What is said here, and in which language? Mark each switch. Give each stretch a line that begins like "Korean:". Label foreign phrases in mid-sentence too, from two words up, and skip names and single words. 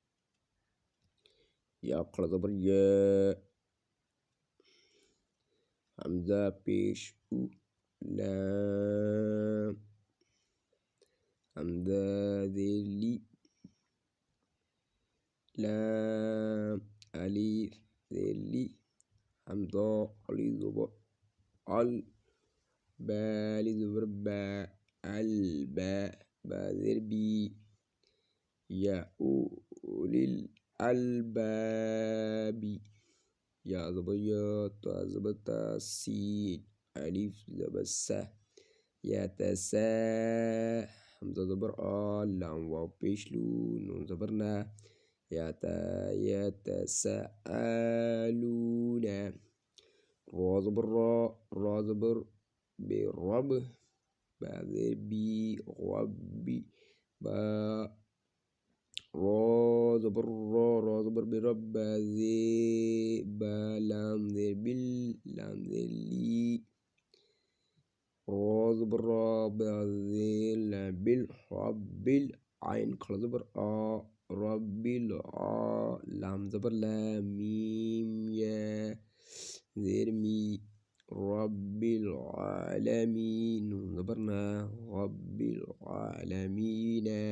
Urdu: یا کھڑا زبر یا، حمزہ پیش او، لام حمزہ زیر لی، لام الف زیر لی، حمزہ علی زبر ال، با لی زبر با، البا با زیر بی،
Arabic: یا اولی الالباب،
Urdu: یا زبر یا، تا زبر تا، سین الف زبر سا، یا تسا، حمزہ زبر آ، لام واو پیش لو، نون زبر نا، یا تا یتساءلون، را زبر را، را زبر بی رب، با زیر بی، ربی با، را زبر را، را زبر بی رب، با زیر با، لام زیر بل، لام زیر لی، را زبر را، با زیر لام بل، ربل، عین کھڑا زبر آ، ربل آ، لام زبر لا، میم یا زیر می،
Arabic: رب العالمین،
Urdu: نون زبر نا،
Arabic: رب العالمین،